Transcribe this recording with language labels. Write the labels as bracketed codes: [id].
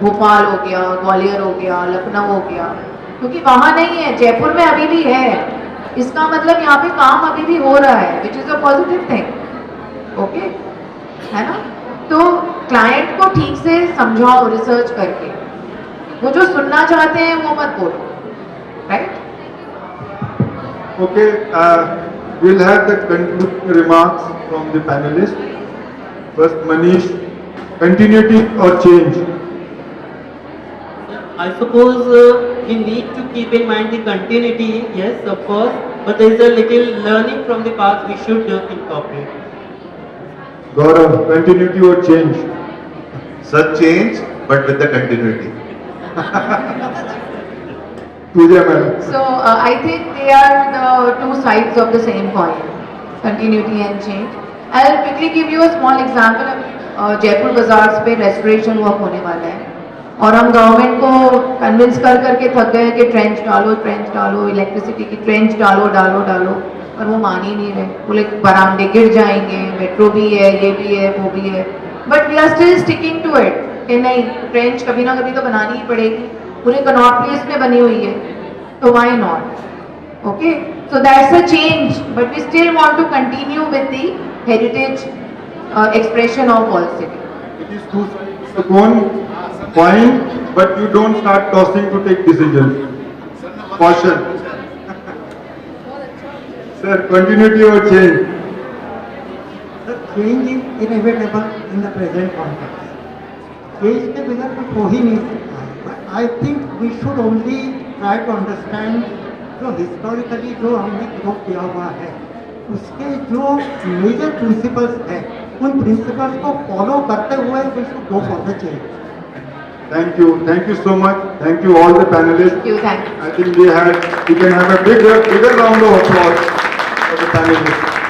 [hi] भोपाल हो गया, ग्वालियर हो गया, लखनऊ हो गया, क्योंकि वहाँ नहीं है, जयपुर में अभी भी है। इसका मतलब यहाँ पे काम अभी भी हो रहा है, [en] Which is a positive thing. [hi] Okay, है ना? तो क्लाइंट को ठीक से समझाओ रिसर्च करके, वो जो सुनना चाहते हैं वो मत बोलो, right? [en] Okay, we'll have the concluding remarks from the panelists. First, Manish, continuity or change? I suppose we need to keep in mind the continuity, yes, of course, but there is a little learning from the past we should incorporate. Gaurav, continuity or change? Such change, but with the continuity. Pooja madam. So I think they are the two sides of the same coin, continuity and change. I'll quickly give you a small example. [hi] Jaipur bazaars पे restoration work होने वाला है, और हम government को convince कर करके थक गए कि ट्रेंच डालो, इलेक्ट्रिसिटी की ट्रेंच डालो, और वो मान ही नहीं रहे। बोले बरामदे गिर जाएंगे, मेट्रो भी है, ये भी है, वो भी है, [en] but we are still sticking to it [hi] कि नहीं, ट्रेंच कभी ना कभी तो बनानी ही पड़ेगी। पूरे कनॉट प्लेस में बनी हुई है, तो [en] Why not? Okay, so that's a change, but we still want to continue with the heritage expression of Wall City. It is two sides of the coin, but you don't start tossing to take decisions. Caution. Sir, continuity or change? The change is inevitable in the present context. [hi] Change के बिना कुछ हो ही नहीं सकता है। [en] But I think we should only try to understand [hi] जो historically जो हमने ग्रो किया हुआ है, उसके जो मेजर प्रिंसिपल्स हैं, उन प्रिंसिपल्स को फॉलो करते हुए [en] we should go for the change. Thank you so much. Thank you all the panelists. Thank you, thank you. I think we can have a bigger round of applause for the panelists.